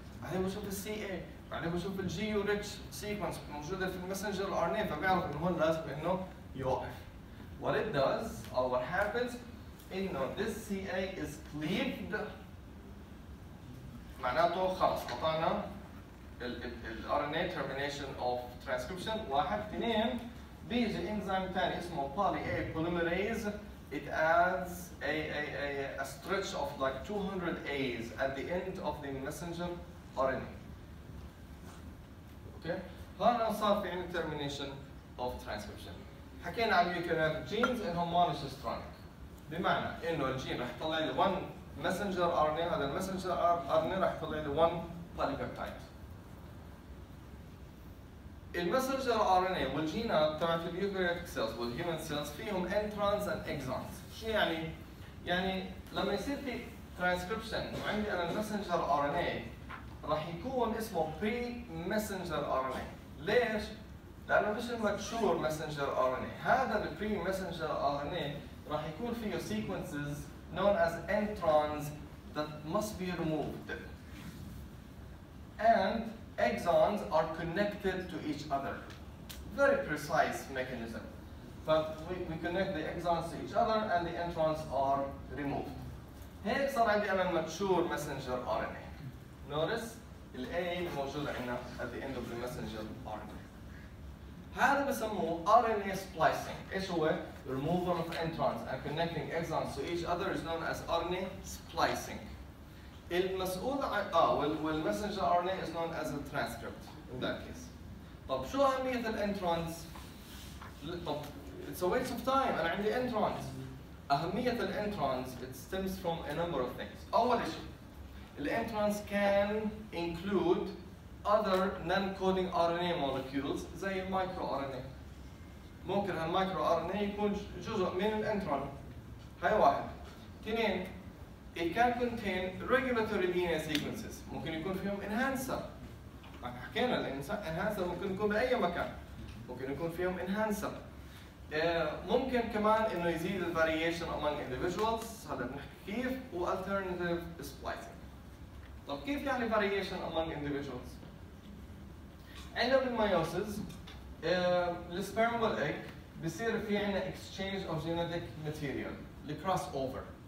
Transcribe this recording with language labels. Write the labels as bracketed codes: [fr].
[ar] بعدين بشوف ال CA، بعدين بشوف ال geo-rich sequence موجوده في المسنجر RNA، فبيعرف انه هون لازم انه يوقف. [en] what it does or what happens إنه this CA is cleaved [ar] معناته خلص قطعنا ال [en] RNA termination of transcription. [ar] واحد اثنين بيجي انزيم ثاني اسمه poly A polymerase. [en] It adds a stretch of like 200 A's at the end of the messenger RNA. [ar] Okay? هنا صار في عندنا termination of transcription. حكينا عن اليوكاريوتيك جينز انهم مونوسيسترونيك، بمعنى انه الجين راح يطلع لي 1 messenger RNA، هذا المسنجر RNA راح يطلع لي 1 polypeptide. المسنجر RNA والجينات تبعت اليوكاريوتيك سيلز والهيومن سيلز فيهم انترونز اند اكزونز. شو يعني؟ يعني لما يصير في ترانسكريبشن وعندي انا المسنجر RNA راح يكون اسمه بري messenger RNA. ليش؟ لانه مش الماتشور messenger RNA، هذا البري messenger RNA راح يكون فيه [en] sequences known as introns that must be removed. And exons are connected to each other. Very precise mechanism. But we connect the exons to each other and the introns are removed. [ar] هيك صار عندي أنا mature messenger RNA. [en] Notice ال A [ar] موجود عندنا [en] at the end of the messenger RNA. هذا بسموه RNA splicing. [ar] إيش هو؟ [en] Removal of introns and connecting exons to each other is known as RNA splicing. المسؤول عن والمسنجر RNA is known as a transcript in that case. [ar] طب شو أهمية الانترونز؟ طب [en] it's a waste of time. [ar] أنا عندي انترونز. أهمية الانترونز [en] it stems from a number of things. [ar] أول شيء [en] الانترونز can include other non-coding RNA molecules زي المايكرو RNA. [ar] ممكن هالمايكرو RNA يكون جزء من الانترون. هاي واحد. [en] اثنين it can contain regulatory DNA sequences. [ar] ممكن يكون فيهم enhancer. حكينا الانهانسر ممكن يكون بأي مكان. ممكن يكون فيهم enhancer. ممكن كمان إنه يزيد ال [en] variation among individuals. [ar] هذا بنحكي كيف و alternative splicing. طب كيف يعني variation among individuals؟ عندنا بالميوسيس السبرم والإيج بصير في عندنا [en] exchange of genetic material [ar] ل cross over.